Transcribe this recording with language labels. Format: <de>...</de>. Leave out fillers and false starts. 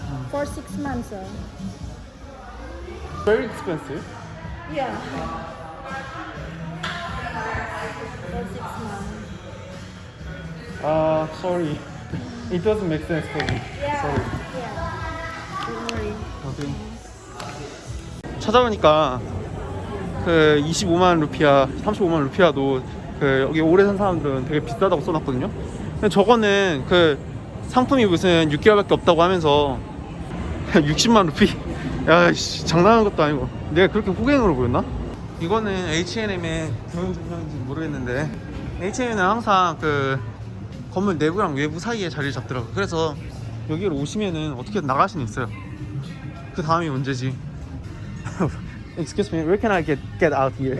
<en>For 6 months. Very expensive. Yeah. For 6 months. Sorry. It doesn't make sense for me. Yeah. Sorry. Yeah. Don't worry. Okay.</en> <ko>찾아보니까 그 25만 루피아, 35만 루피아도 그 여기 오래 산 사람들은 되게 비싸다고 써놨거든요. 근데 저거는 그 상품이 무슨 6개월밖에 없다고 하면서 60만 루피? 야, 씨, 장난하는 것도 아니고. 내가 그렇게 호갱으로 보였나? 이거는 H&M의 경영진인지 모르겠는데 H&M은 항상 그 건물 내부랑 외부 사이에 자리를 잡더라고요. 그래서 여기로 오시면은 어떻게든 나갈 수는 있어요. 그 다음이 문제지.</ko> <en>Excuse me, where can I get out here?</en>